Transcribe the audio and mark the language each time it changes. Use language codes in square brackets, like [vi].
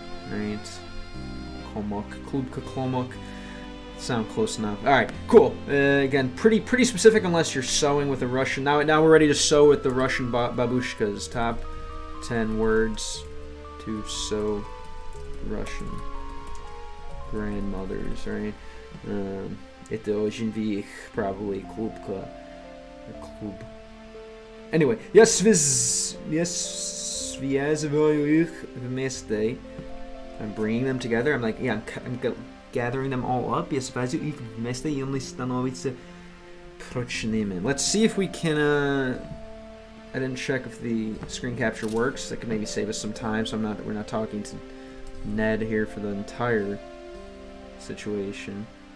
[en] Right. Klomok. Klubka Klomok. Sound close enough. Alright, cool. Again, pretty specific unless you're sewing with a Russian. Now we're ready to sew with the Russian babushkas. Top 10 words to sew Russian grandmothers, right? [ru] Это очень вих, [en] probably Klubka. [ru] Клуб. Anyway, я связываю их вместе. [en] I'm bringing them together. I'm like, yeah, I'm gathering them all up. [ru] Я связываю их вместе, и они становятся прочными. [en] Let's see if we can. I didn't check if the screen capture works. That could maybe save us some time. So we're not talking to Ned here for the entire situation.